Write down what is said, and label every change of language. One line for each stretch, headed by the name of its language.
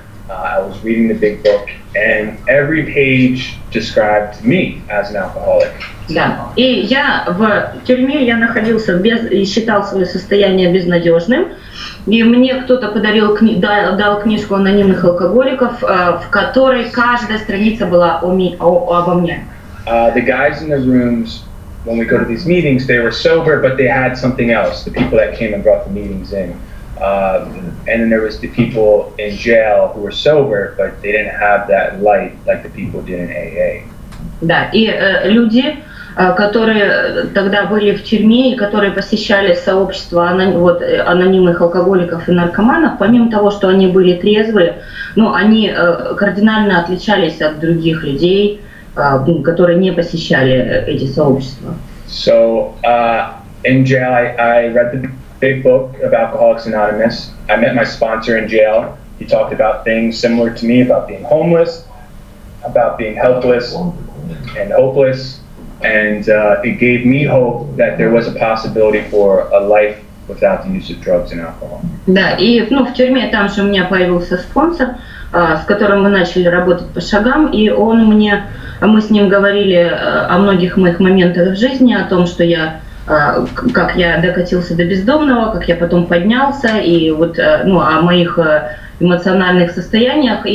English: I was reading the big book, and every page described me as an alcoholic.
Russian: Да, и я в тюрьме, я находился и считал свое состояние безнадежным, и мне кто-то дал книжку анонимных алкоголиков, в которой каждая страница была обо мне.
English: The guys in the rooms, when we go to these meetings, they were sober, but they had something else, the people that came and brought the meetings in. And then there was the people in jail who were sober, but they didn't have that light like the people did in AA.
Russian: Да, и люди, которые тогда были в тюрьме и которые посещали сообщество анонимных алкоголиков и наркоманов, помимо того, что они были трезвые, они кардинально отличались от других людей, которые не посещали эти сообщества.
English: So in jail, I read the big book of Alcoholics Anonymous. I met my sponsor in jail. He talked about things similar to me, about being homeless, about being helpless and hopeless, and it gave me hope that there was a possibility for a life without the use of drugs and alcohol.
Russian: Да, и в тюрьме там же у меня появился спонсор, с которым мы начали работать по шагам, и мы с ним говорили о многих моих моментах в жизни, о том, что как я докатился до бездомного, как я потом поднялся, и о моих эмоциональных состояниях.